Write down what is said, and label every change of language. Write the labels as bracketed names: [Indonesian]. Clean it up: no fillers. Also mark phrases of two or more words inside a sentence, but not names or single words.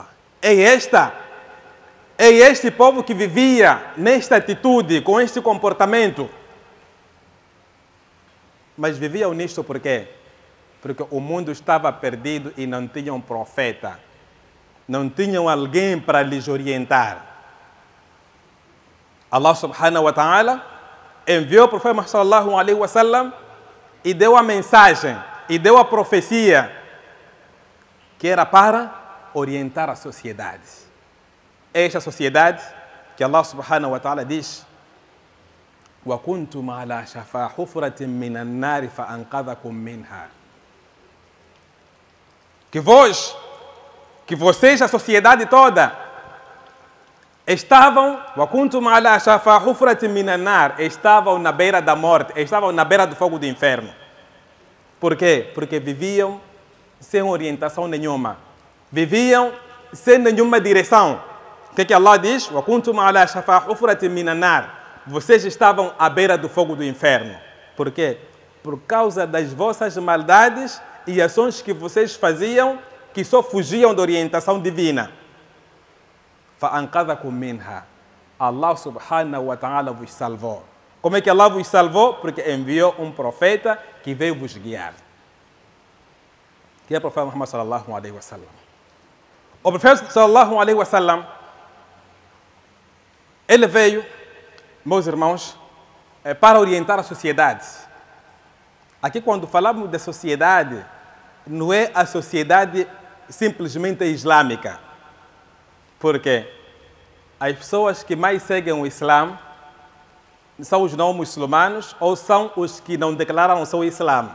[Portuguese] É este povo que vivia nesta atitude, com este comportamento. Mas viviam nisto por quê? Porque o mundo estava perdido e não tinham um profeta. Não tinham alguém para lhes orientar. [Arabic] الله سبحانه وتعالى [Portuguese] enviou o profeta [Arabic] صلى الله عليه وسلم [Portuguese] e deu a mensagem, e deu a profecia, que era para orientar a sociedade. Esta sociedade que [Arabic] الله سبحانه وتعالى [Portuguese] diz: [Arabic] وَكُنْتُمْ عَلَى شَفَا حُفْرَةٍ مِّنَ النَّارِ فَأَنْقَذَكُمْ مِنْهَا. [Portuguese] Que vocês, a sociedade toda, estavam estavam na beira da morte, estavam na beira do fogo do inferno. Por quê? Porque viviam sem orientação nenhuma. Viviam sem nenhuma direção. O que Allah diz? Vocês estavam à beira do fogo do inferno. Por quê? Por causa das vossas maldades e ações que vocês faziam, que só fugiam da orientação divina. [Arabic] الله سبحانه وتعالى [Portuguese] vos salvou. Como é que Allah vos salvou? Porque enviou um profeta que veio vos guiar. Que é o profeta Muhammad [Arabic] صلى الله عليه وسلم. [Portuguese] O profeta [Arabic] صلى الله عليه وسلم, [Portuguese] ele veio, meus irmãos, para orientar a sociedade. Aqui, quando falamos da sociedade, não é a sociedade simplesmente islâmica. Porque as pessoas que mais seguem o Islã são os não muçulmanos ou são os que não declararam o seu Islã.